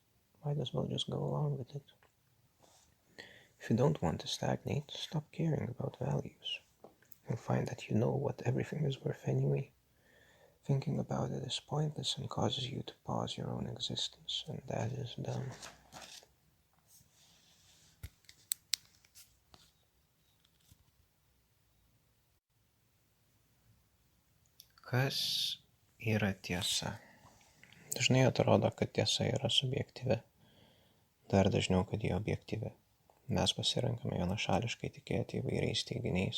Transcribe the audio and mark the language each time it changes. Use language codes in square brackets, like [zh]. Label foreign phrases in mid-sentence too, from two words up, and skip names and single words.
[en] Might as well just go along with it. If you don't want to stagnate, stop caring about values. You'll find that you know what everything is worth anyway. Thinking about it is pointless and causes you to pause your own existence, and that is dumb. [lt] Kas yra tiesa? Dažnai atrodo, kad tiesa yra subjektyvi. Dar dažniau, kad ji objektyvi. Mes pasirenkame vienašališkai tikėti įvairiais teiginiais.